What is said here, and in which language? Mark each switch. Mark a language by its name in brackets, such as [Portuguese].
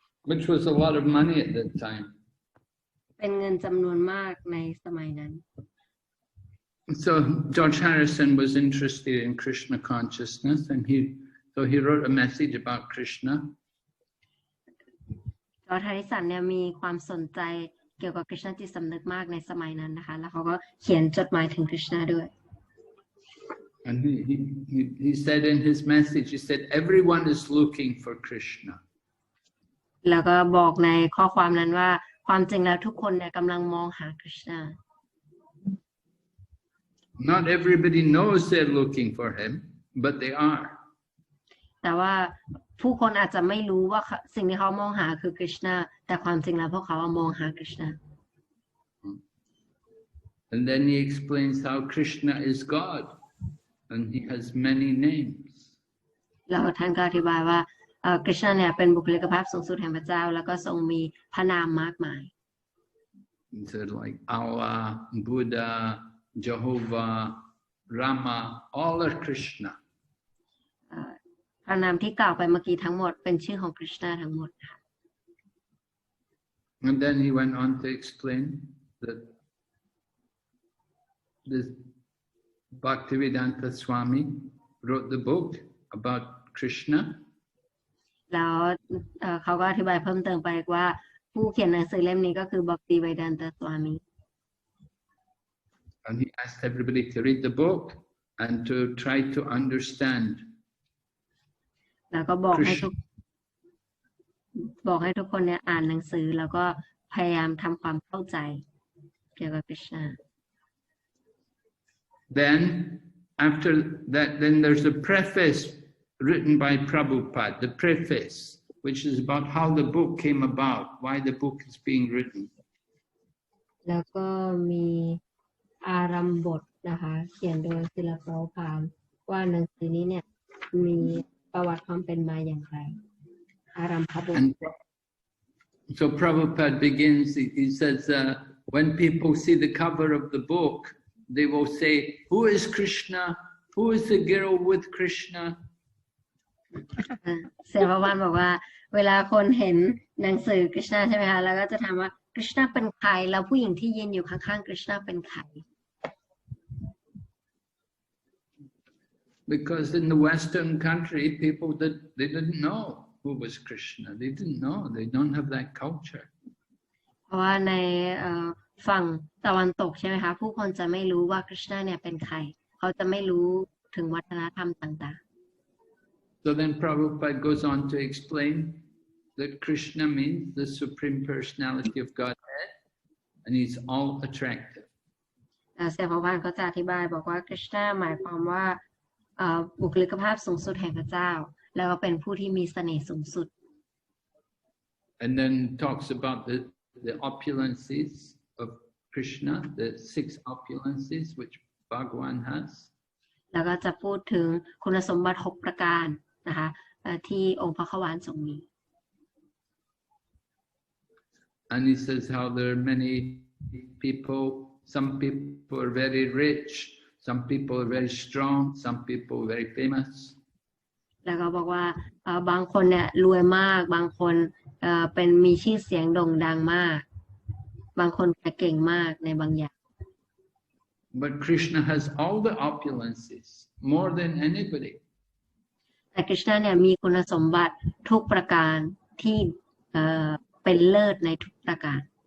[English] Which was a lot of money at that time. [Thai] เป็นเงินจำนวนมากในสมัยนั้น [English] So George Harrison was interested in Krishna consciousness, and he wrote a message about Krishna. [Thai] จอร์จแฮริสันเนี่ยมีความสนใจเกี่ยวกับคริชนาจิตสำนึกมากในสมัยนั้นนะคะแล้วเขาก็เขียนจดหมายถึงคริชนาด้วย [English] And he said in his message, he said, everyone is looking for Krishna. [Thai] แล้วก็บอกในข้อความนั้นว่าความจริงแล้วทุกคนเนี่ยกำลังมองหาคริชนา [English] Not everybody knows they're looking for him, but they are. [Thai] แต่ว่าผู้คนอาจจะไม่รู้ว่าสิ่งที่เขามองหาคือคริชนาแต่ความจริงแล้วพวกเขามองหาคริชนา [English] And then he explains how Krishna is God, and he has many names. [Thai] แล้วท่านก็อธิบายว่าคริชนาเนี่ยเป็นบุคลิกภาพสูงสุดแห่งพระเจ้าแล้วก็ทรงมีพระนามมากมาย [English] So like Allah, Buddha, Jehovah, Rama, all are Krishna. [Thai] พระนามที่กล่าวไปเมื่อกี้ทั้งหมดเป็นชื่อของคริชนาทั้งหมดค่ะ [English] And then he went on to explain that this Bhaktivedanta Swami wrote the book about Krishna. [Thai] แล้วเขาก็อธิบายเพิ่มเติมไปว่าผู้เขียนหนังสือเล่มนี้ก็คือ Bhakti Vighna Swami. [English] And he asked everybody to read the book and to try to understand. [Thai] แล้วก็บอกให้ทุกคนเนี่ยอ่านหนังสือแล้วก็พยายามทำความเข้าใจเกี่ยวกับคริชนา [English] Then after that, then there's a preface written by Prabhupada, the preface, which is about how the book came about, why the book is being written. [Thai] แล้วก็มีอารัมบทนะคะเขียนโดยศิลปะพามว่าหนังสือนี้เนี่ยมีประวัติความเป็นมาอย่างไรอารัมภบท [English] So Prabhupada begins, he says, when people see the cover of the book, they will say, who is Krishna? Who is the girl with Krishna? [Thai] เสภวันบอกว่าเวลาคนเห็นหนังสือคริชนาใช่ไหมคะแล้วก็จะถามว่าคริชนาเป็นใครแล้วผู้หญิงที่ยืนอยู่ข้างๆคริชนาเป็นใคร [English] Because in the Western country, people they didn't know who was Krishna. They didn't know. They don't have that culture. [Thai] เพราะว่าในฝั่งตะวันตกใช่ไหมคะผู้คนจะไม่รู้ว่าคริชนาเนี่ยเป็นใครเขาจะไม่รู้ถึงวัฒนธรรมต่างๆ [English] So then Prabhupada goes on to explain that Krishna means the Supreme Personality of Godhead, and he's all attractive. [Thai] เสภวันก็จะอธิบายบอกว่าคริชนาหมายความว่าบุคลิกภาพสูงสุดแห่งพระเจ้าแล้วก็เป็นผู้ที่มีเสน่ห์สูงสุด [English] And then talks about the opulences of Krishna, the 6 opulences which Bhagavan has. [Thai] แล้วก็จะพูดถึงคุณสมบัติ6ประการนะคะที่องค์พระขวานทรงมี [English] And he says how there are many people, some people are very rich, some people are very strong, some people are very famous. [Thai] แล้วก็บอกว่าบางคนเนี่ยรวยมากบางคนเป็นมีชื่อเสียงโด่งดังมากบางคนเก่งมากในบางอย่าง [English] But Krishna has all the opulences, more than anybody. [Thai] แต่คริชนาเนี่ยมีคุณสมบัติทุกประการที่เป็นเลิศในทุกประการ